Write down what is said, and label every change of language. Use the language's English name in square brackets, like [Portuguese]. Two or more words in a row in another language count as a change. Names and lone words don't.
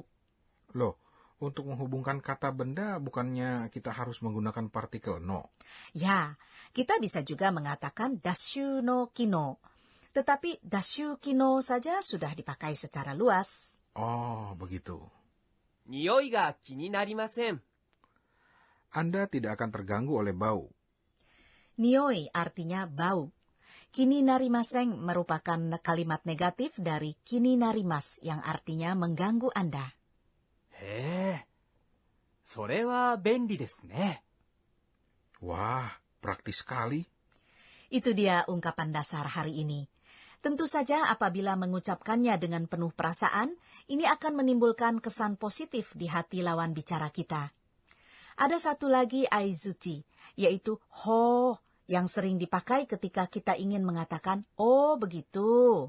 [Indonesian] Loh, untuk menghubungkan kata benda bukannya kita harus menggunakan partikel no? Ya, kita bisa juga mengatakan [Japanese] だしゅのきの. [Indonesian] Tetapi [Japanese] だしゅきの [Indonesian] saja sudah dipakai secara luas. Oh, begitu. [Japanese] 匂いが気になりません。 [Indonesian] Anda tidak akan terganggu oleh bau. Nioi artinya bau. [Japanese] 気になりません [Indonesian] merupakan kalimat negatif dari [Japanese] 気になります [Indonesian] yang artinya mengganggu Anda. [Japanese] へえ、それは便利ですね。 [Indonesian] Wah, praktis sekali. Itu dia ungkapan dasar hari ini. Tentu saja apabila mengucapkannya dengan penuh perasaan, ini akan menimbulkan kesan positif di hati lawan bicara kita. Ada satu lagi aizuchi, yaitu ho, yang sering dipakai ketika kita ingin mengatakan, oh begitu.